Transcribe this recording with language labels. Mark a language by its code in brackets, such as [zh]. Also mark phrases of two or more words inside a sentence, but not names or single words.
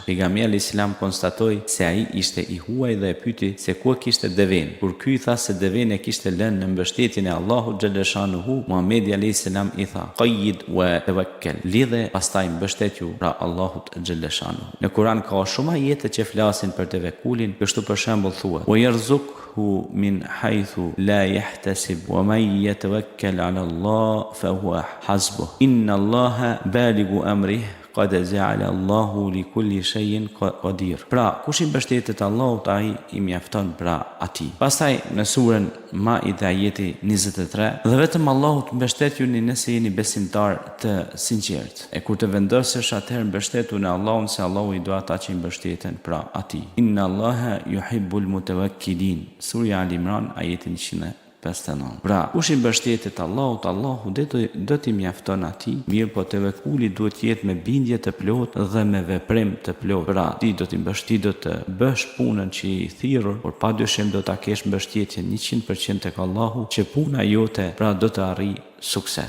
[sq] Pejgamberi [ar] عليه السلام [sq] konstatoi se ai ishte i huaj dhe e pyeti se ku kishte deven. Kur ky i tha se deven e kishte lënë në mbështetjen e Allahut xhalleshanuhu, Muhamedi [ar] عليه السلام [sq] i tha: [ar] "قيد وتوكل." [sq] Lidhe pastaj mbështetju pra Allahut xhalleshanuhu. Në Kur'an ka shumë ajete që flasin për tevekkulin, kështu për shembull thuhet: [ar] "ويرزقه من حيث لا يحتسب ومن يتوكل على الله فهو حسبه. إن الله بالغ أمره قد جعل الله لكل شيء قدير." [sq] Pra, kush i mbështetet Allahut, ai i mjafton pra atij. Pastaj në surën Maide ajeti 23, dhe vetëm Allahut mbështetjuni nëse jeni besimtar të sinqert. E kur të vendosësh atëherë mbështetu në Allahun, se Allahu i do ata që i mbështeten pra atij. [ar] إن الله يحب المتوكلين. [sq] Surja Al Imran ajeti 159. Pra, kush i mbështetet Allahut, Allahu do t'i mjafton atij, mirë po tevekkuli duhet të jetë me bindje të plotë dhe me veprim të plotë. Pra, ti do të bësh punën që i thirrur, por padyshim do ta kesh mbështetjen 100% tek Allahu, që puna jote pra do të arrijë sukses.